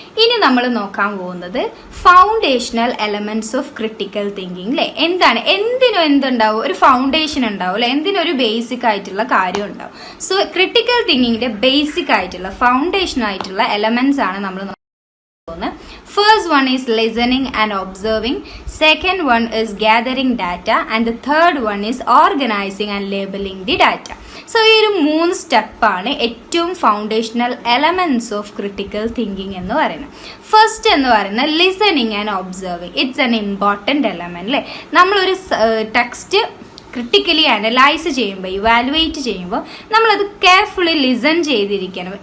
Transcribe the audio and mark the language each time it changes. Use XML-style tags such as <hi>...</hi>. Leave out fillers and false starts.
<ml>ഇനി നമ്മൾ നോക്കാൻ പോകുന്നത് foundational elements of critical thinking. അല്ലേ, എന്താണ്, എന്തിനും എന്തുണ്ടാവും, ഒരു ഫൗണ്ടേഷൻ ഉണ്ടാവും. അല്ലെ, എന്തിനൊരു ബേസിക് ആയിട്ടുള്ള കാര്യം ഉണ്ടാവും. സോ ക്രിട്ടിക്കൽ തിങ്കിങ്ങിന്റെ ബേസിക് ആയിട്ടുള്ള ഫൗണ്ടേഷൻ ആയിട്ടുള്ള എലമെന്റ്സ് ആണ് നമ്മൾ നോക്കുന്നത്.</ml> <en>First one is listening and observing, second one is gathering data, and the third one is organizing and labeling the data.</en> <ml>So ഈ ഒരു 3 സ്റ്റെപ്പാണ് ഏറ്റവും foundational elements of critical thinking എന്ന് പറയുന്നത്. ഫസ്റ്റ് എന്ന് പറയുന്നത് listening and observing.</ml> <en>It's an important element.</en> <ml>അല്ലേ, നമ്മളൊരു ടെക്സ്റ്റ് ക്രിട്ടിക്കലി അനലൈസ് ചെയ്യുമ്പോൾ, ഇവാലുവേറ്റ് ചെയ്യുമ്പോൾ നമ്മളത് കെയർഫുള്ളി ലിസൺ ചെയ്തിരിക്കണം.</ml>